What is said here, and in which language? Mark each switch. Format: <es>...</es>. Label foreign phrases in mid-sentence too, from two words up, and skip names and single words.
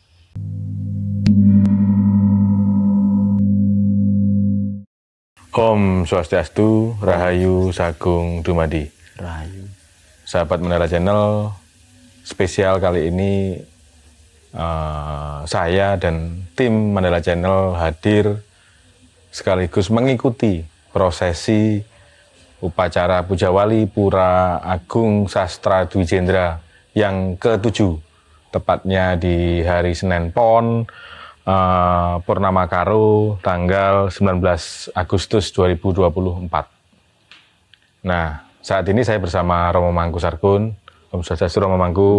<ban>Om Swastiastu, Rahayu Sagung Dumadi. Rahayu.</ban> <id>Sahabat Mandala Channel, spesial kali ini saya dan tim Mandala Channel hadir sekaligus mengikuti prosesi upacara Puja Wali Pura Agung Sastra Dwi Jendra yang ke-7, tepatnya di hari Senin Pon Purnama Karo tanggal 19 Agustus 2024. Nah, saat ini saya bersama Romo Mangku Sargun.</id> <ban>Om Swastiastu, Romo Mangku.</ban>